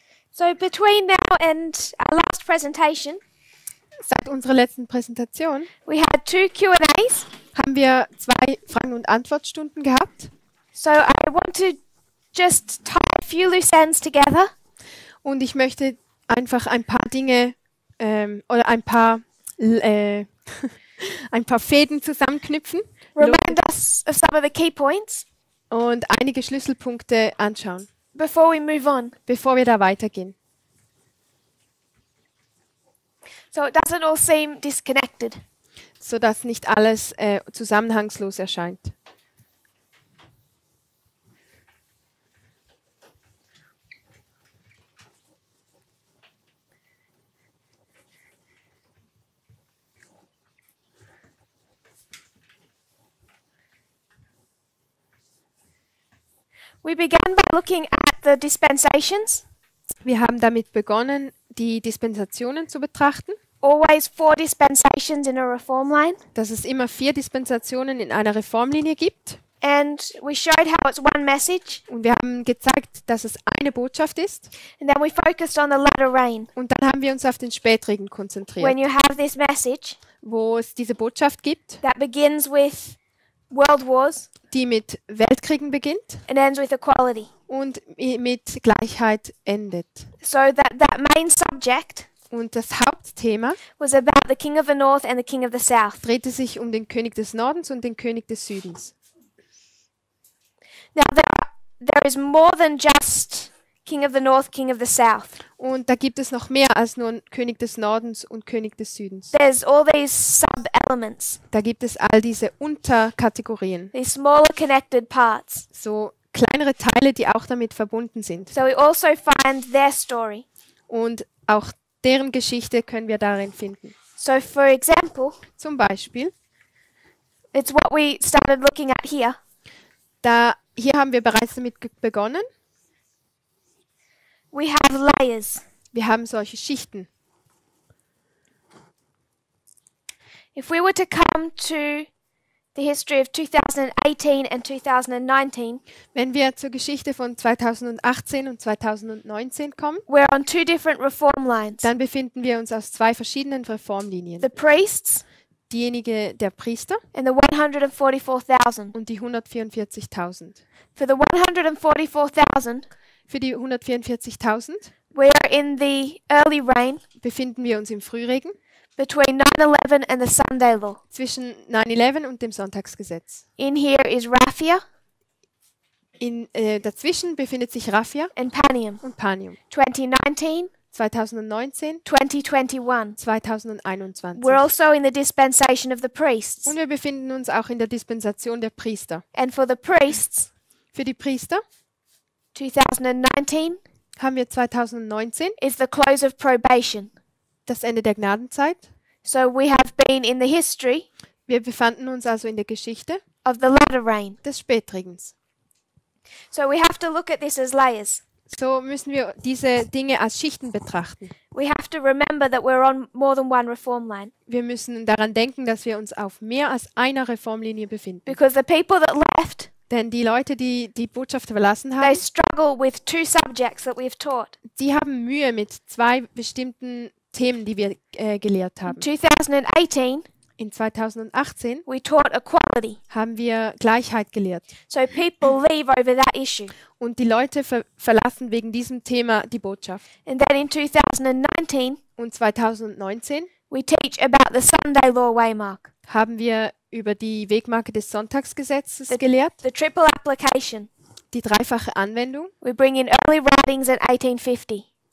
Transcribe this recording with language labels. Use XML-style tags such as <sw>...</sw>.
<en>So between now and our last presentation,</en> <de>Seit unserer letzten Präsentation</de> <en>we had 2 Q&As.</en> <de>haben wir 2 Fragen- und Antwortstunden gehabt.</de> <en>So I want to just tie a few loose ends together</en> <de>Und ich möchte einfach ein paar Dinge oder ein paar Fäden zusammenknüpfen</de> <en>remind us of some of the key points</en> <de>und einige Schlüsselpunkte anschauen,</de> <en>before we move on,</en> <de>bevor wir da weitergehen.</de> <en>so it doesn't all seem disconnected.</en> <de>Sodass nicht alles zusammenhangslos erscheint.</de> <en>We began by looking at the dispensations,</en> <de>Wir haben damit begonnen, die Dispensationen zu betrachten,</de> <en>always 4 dispensations in a reform line,</en> <de>dass es immer 4 Dispensationen in einer Reformlinie gibt.</de> <en>and we showed how it's one message,</en> <de>Und wir haben gezeigt, dass es eine Botschaft ist.</de> <en>and then we focused on the latter rain.</en> <de>Und dann haben wir uns auf den Spätregen konzentriert,</de> <en>When you have this message</en> <de>wo es diese Botschaft gibt,</de> <en>that begins with world wars</en> <de>die mit Weltkriegen beginnt</de> <en>and ends with equality.</en> <de>und mit Gleichheit endet.</de> <en>So that main subject</en> <de>Und das Hauptthema</de> <en>was about the king of the north and the king of the south.</en> <de>drehte sich um den König des Nordens und den König des Südens.</de> <en>Now there is more than just king of the north, king of the south.</en> <de>Und da gibt es noch mehr als nur König des Nordens und König des Südens.</de> <en>There's all these sub-elements,</en> <de>Da gibt es all diese Unterkategorien,</de> <en>these smaller connected parts.</en> <de>so kleinere Teile, die auch damit verbunden sind.</de> <en>So we also find their story.</en> <de>Und auch deren Geschichte können wir darin finden.</de> <en>So for example,</en> <de>Zum Beispiel,</de> <en>it's what we started looking at here.</en> <de>hier haben wir bereits damit begonnen.</de> <en>We have layers.</en> <de>Wir haben solche Schichten.</de> <en>If we were to come to the history of 2018 and 2019,</en> <de>Wenn wir zur Geschichte von 2018 und 2019 kommen,</de> <en>we're on 2 different reform lines.</en> <de>dann befinden wir uns aus 2 verschiedenen Reformlinien.</de> <en>The priests</en> <de>Diejenige der Priester</de> <en>and the 144,000.</en> <de>und die 144.000.</de> <en>For the 144,000,</en> <de>Für die 144.000</de> <en>we are in the early rain</en> <de>befinden wir uns im Frühregen</de> <en>between 9/11 and the Sunday law.</en> <de>zwischen 9/11 und dem Sonntagsgesetz.</de> <en>In here is Raphia</en> <de>Dazwischen befindet sich Raphia</de> <en>and Panium.</en> <de>und Panium.</de> <en>2019,</en> <de>2019,</de> <en>2021.</en> <de>2021.</de> <en>We're also in the dispensation of the priests.</en> <de>Und wir befinden uns auch in der Dispensation der Priester.</de> <en>And for the priests,</en> <de>Für die Priester</de> <en>2019</en> <de>haben wir 2019</de> <en>is the close of probation.</en> <de>das Ende der Gnadenzeit.</de> <en>So we have been in the history</en> <de>Wir befanden uns also in der Geschichte</de> <en>of the latter rain.</en> <de>des Spätregens.</de> <en>So we have to look at this as layers.</en> <de>So müssen wir diese Dinge als Schichten betrachten.</de> <en>We have to remember that we're on more than one reform line.</en> <de>Wir müssen daran denken, dass wir uns auf mehr als einer Reformlinie befinden.</de> <en>Because the people that left,</en> <de>Denn die Leute, die die Botschaft verlassen</de> <en>they</en> <de>haben,</de> <en>struggle with 2 subjects that we've taught.</en> <de>die haben Mühe mit 2 bestimmten Themen, die wir gelehrt haben.</de> <en>2018,</en> <de>In 2018</de> <en>we taught equality.</en> <de>haben wir Gleichheit gelehrt.</de> <en>So people leave over that issue.</en> <de>Und die Leute verlassen wegen diesem Thema die Botschaft.</de> <en>And then in 2019,</en> <de>Und 2019</de> <en>we teach about the Sunday law waymark,</en> <de>haben wir über die Wegmarke des Sonntagsgesetzes gelehrt,</de> <en>the triple application.</en> <de>die dreifache Anwendung.</de> <en>We bring in early writings in 1850.</en>